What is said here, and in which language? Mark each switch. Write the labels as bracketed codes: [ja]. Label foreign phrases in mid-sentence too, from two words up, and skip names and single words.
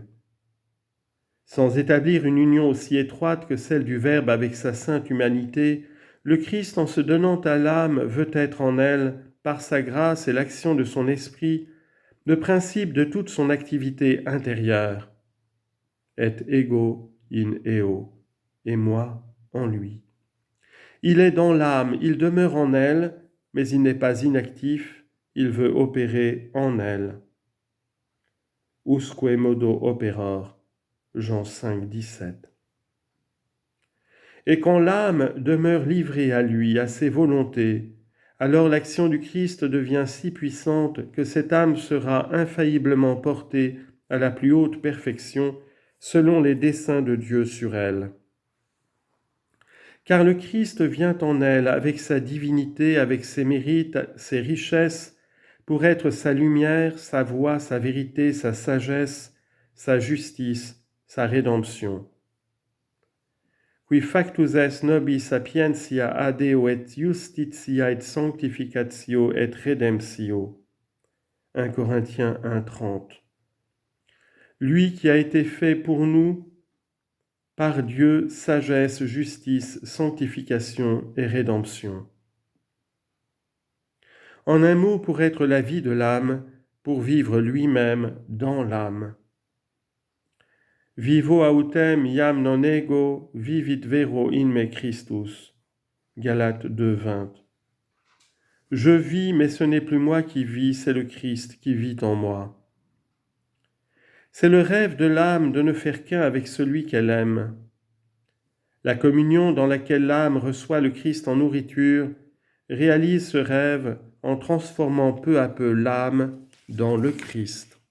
[fr] Sans établir une union aussi étroite que celle du Verbe avec sa sainte humanité, le Christ en se donnant à l'âme veut être en elle, par sa grâce et l'action de son esprit, le principe de toute son activité intérieure. [la] Et ego in eo, [fr] et moi en lui. Il est dans l'âme, il demeure en elle, mais il n'est pas inactif, il veut opérer en elle. [la] Usque modo operor, [fr] Jean 5, 17. Et quand l'âme demeure livrée à lui, à ses volontés, alors l'action du Christ devient si puissante que cette âme sera infailliblement portée à la plus haute perfection selon les desseins de Dieu sur elle. Car le Christ vient en elle avec sa divinité, avec ses mérites, ses richesses, pour être sa lumière, sa voix, sa vérité, sa sagesse, sa justice, sa rédemption. [la] Qui factus est nobis sapientia adeo et justitia et sanctificatio et redemptio. [fr] 1 Corinthiens 1:30. Lui qui a été fait pour nous, par Dieu, sagesse, justice, sanctification et rédemption. En un mot, pour être la vie de l'âme, pour vivre lui-même dans l'âme. [la] Vivo autem iam non ego, vivit vero in me Christus. [fr] Galates 2:20. Je vis, mais ce n'est plus moi qui vis, c'est le Christ qui vit en moi. C'est le rêve de l'âme de ne faire qu'un avec celui qu'elle aime. La communion dans laquelle l'âme reçoit le Christ en nourriture réalise ce rêve en transformant peu à peu l'âme dans le Christ.